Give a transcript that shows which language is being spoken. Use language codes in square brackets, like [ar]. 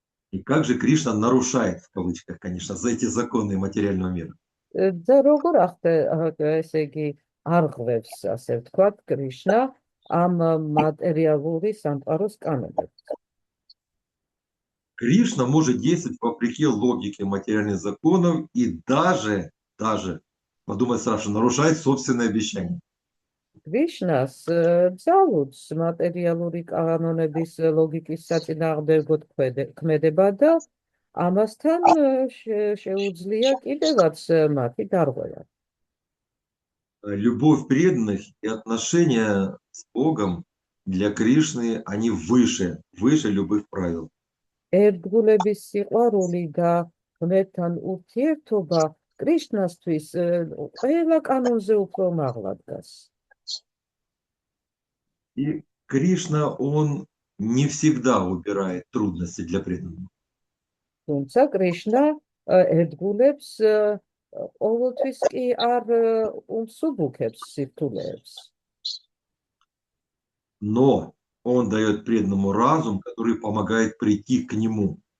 [ru] И как же Кришна нарушает, в кавычках, конечно, за эти законы материального мира. [ka] და როგორ ესე იგი არღვევს, ასე ვთქვათ, კრიშნა ამ მატერიალური სამყაროს კანონებს. [ru] Кришна может действовать вопреки логике материальных законов и даже, подумай, Саша, нарушает собственные обещания. [ka] კრიშნას ძალუძს მატერიალური კანონების ლოგიკის საწინააღმდეგოდ ქმედება და ამასთან შეუძლია კიდევაც მათი დარღვევა. [ru] Любовь преданных и отношения с Богом для Кришны, они выше любых правил. [ka] ერთგულების სიყვარული და ღმერთთან ურთიერთობა კრიშნასთვის ყველა კანონზე უფრო მაღლა დგას. [ru] И Кришна, он не всегда убирает трудности для преданных. [ka] თუმცა კრიშნა ერთგულებს ყოველთვის კი არ უმსუბუქებს სირთულეებს. [ru] Но он дает преданному разум, который помогает прийти к нему.